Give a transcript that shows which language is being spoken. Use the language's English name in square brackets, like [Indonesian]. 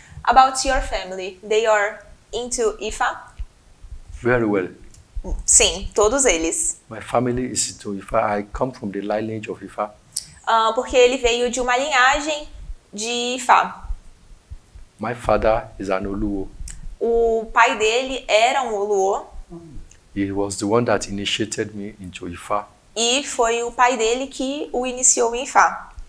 [English] About your family, they are into Ifá? Very well. [Portuguese] Sim, todos eles. [English] My family is into Ifa. I come from the lineage of Ifa. [Portuguese] Porque ele veio de uma linhagem de Ifá. [English] My father is an Oluwo. [Portuguese] O pai dele era um Oluo [English] He was the one that initiated me into Ifa. [Portuguese] e foi o pai dele que o iniciou em Ifá.